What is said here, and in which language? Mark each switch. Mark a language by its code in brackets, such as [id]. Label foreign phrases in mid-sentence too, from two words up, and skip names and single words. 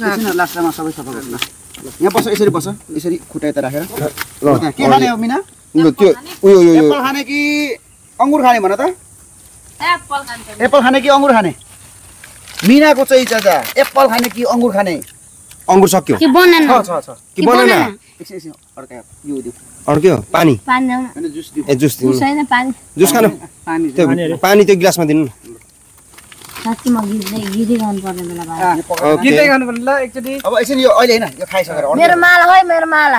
[ne] लास्टमा सबै सफा गर्नु ल यहाँ बस यसरी बस यसरी खुट्टा यता राखेर ल के खाने हो मिना ल त्यो उयो यो एप्पल खाने कि अंगुर खाने भन त एप्पल खान्छ एप्पल खाने कि अंगुर खाने मिनाको चाहिँ चाचा एप्पल खाने कि अंगुर खाने अंगुर सक्यो कि बनाना कि बनाना एकछिन अर्का यो दिउ अर्क्यो पानी पानी ल्याउनु हैन जुस दिउ ए जुस दिनु छैन पानी जुस खानु पानी त्यो पानी त्यो गिलासमा दिनु न साँच्ची म गीतै गाउनु पर्ने बेला भयो ओके गीतै गर्नु पर्ने ल एकचोटि अब एकछिन यो अहिले हैन यो खाइसकेर मेरो माला है मेरो माला